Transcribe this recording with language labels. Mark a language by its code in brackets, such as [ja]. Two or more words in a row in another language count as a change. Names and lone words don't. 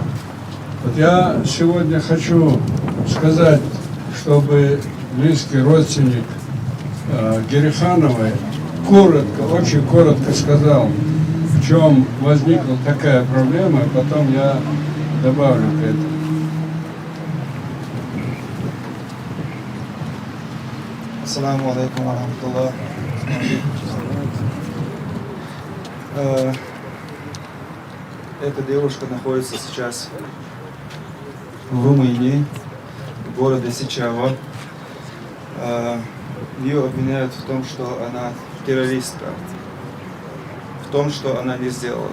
[ru] Вот я сегодня хочу сказать, чтобы близкий родственник Герихановой коротко, очень коротко сказал, в чем возникла такая проблема, и потом я добавлю к этому. [ar] السلام عليكم ورحمة الله. [ru] Эта девушка находится сейчас в Румынии, в городе Сичава. Ее обвиняют в том, что она террористка, в том, что она не сделала.